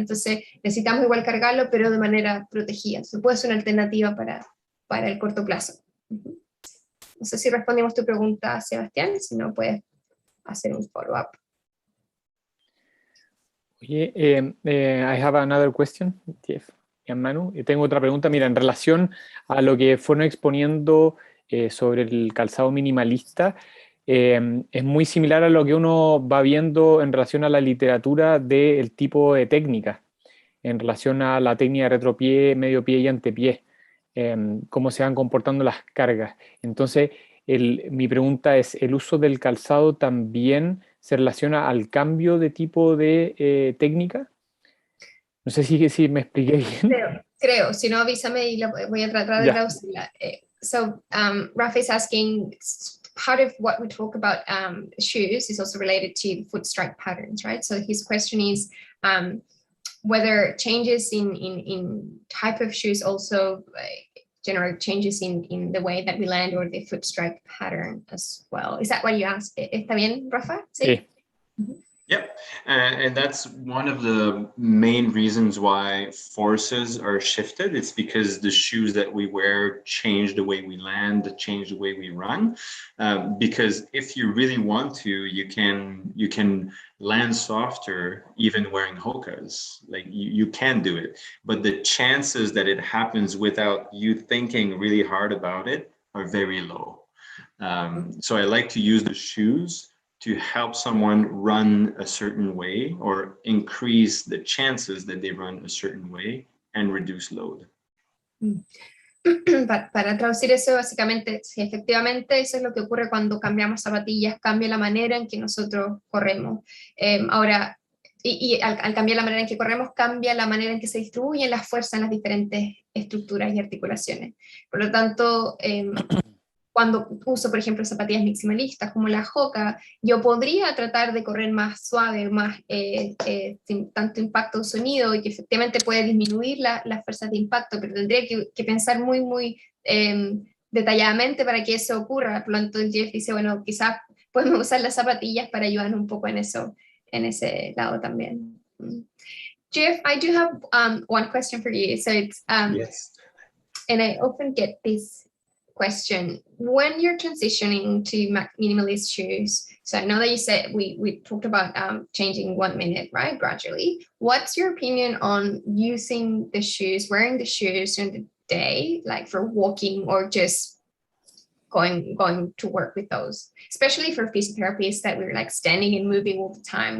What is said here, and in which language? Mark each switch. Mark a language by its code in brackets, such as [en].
[es] Entonces necesitamos igual cargarlo, pero de manera protegida. Entonces puede ser una alternativa para el corto plazo. No sé si respondimos tu pregunta, Sebastián, si no puedes hacer un follow-up. [en] Oye, I have another question, Jeff y Manu. [es] Tengo otra pregunta, mira, en relación a lo que fueron exponiendo sobre el calzado minimalista, es muy similar a lo que uno va viendo en relación a la literatura del tipo de técnica, en relación a la técnica de retropié, medio pie y antepié, cómo se van comportando las cargas. Entonces, mi pregunta es, ¿el uso del calzado también se relaciona al cambio de tipo de técnica? No sé si me expliqué bien. Creo, si no avísame y voy a tratar de traducirla. [en] So Rafa is asking, part of what we talk about shoes is also related to foot strike patterns, right? So his question is whether changes in type of shoes also generate changes in the way that we land or the foot strike pattern as well. Is that what you asked? [es] ¿Está bien, Rafa? Sí. [en] Yep, and that's one of the main reasons why forces are shifted. It's because the shoes that we wear change the way we land, change the way we run. Because if you really want to, you can land softer even wearing Hokas. Like you can do it, but the chances that it happens without you thinking really hard about it are very low. So I like to use the shoes to help someone run a certain way or increase the chances that they run a certain way and reduce load. [es] Para traducir eso, básicamente, sí, efectivamente, eso es lo que ocurre cuando cambiamos zapatillas, cambia la manera en que nosotros corremos. Ahora, al cambiar la manera en que corremos, cambia la manera en que se distribuyen las fuerzas en las diferentes estructuras y articulaciones. Por lo tanto, cuando uso, por ejemplo, zapatillas maximalistas como la Hoka, yo podría tratar de correr más suave, más sin tanto impacto o sonido, y que efectivamente puede disminuir las fuerzas de impacto, pero tendría que pensar muy detalladamente para que eso ocurra. Por lo tanto, Jeff dice, bueno, quizás podemos usar las zapatillas para ayudarnos un poco en ese lado también. [en] Jeff, I do have one question for you. So it's, yes. And I often get this question when you're transitioning to minimalist shoes. So I know that you said we talked about changing 1 minute, right, gradually. What's your opinion on using the shoes, wearing the shoes during the day, like for walking or just going to work with those, especially for physiotherapists that we're like standing and moving all the time?